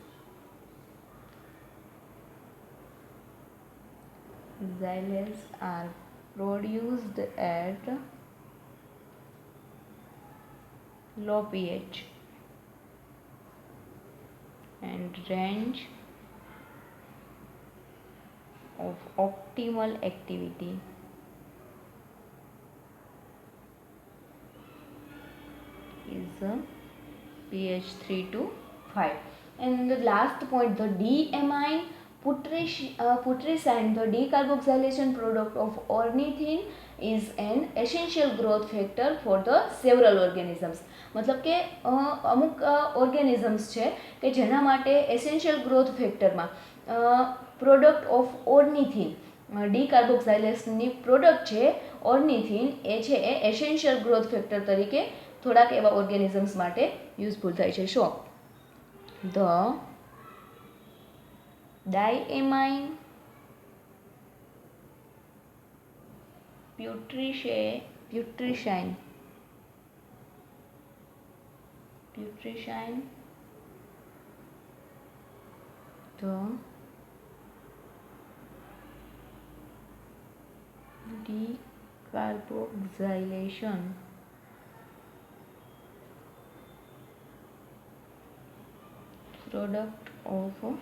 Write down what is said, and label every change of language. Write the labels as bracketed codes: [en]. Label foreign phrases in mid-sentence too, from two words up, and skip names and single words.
[en] are produced at low pH and range of optimal activity is pH 3 to 5. And the last point, the D-amine putrescine, the decarboxylation product of ornithine, is an essential growth factor for the several organisms. [gu] मतलब કે અમુક ઓર્ગેનિઝમ્સ છે કે જેના માટે [en] essential growth factor product of ornithine, [gu] ડીકાર્બોક્સાઇલેશનની પ્રોડક્ટ છે ઓર્નિથિન, એ છે એ [en] essential growth factor [gu] તરીકે થોડાક એવા ઓર્ગેનિઝમ્સ માટે યુઝફુલ થાય છે. [en] So the diamine putrescine the decarboxylation product of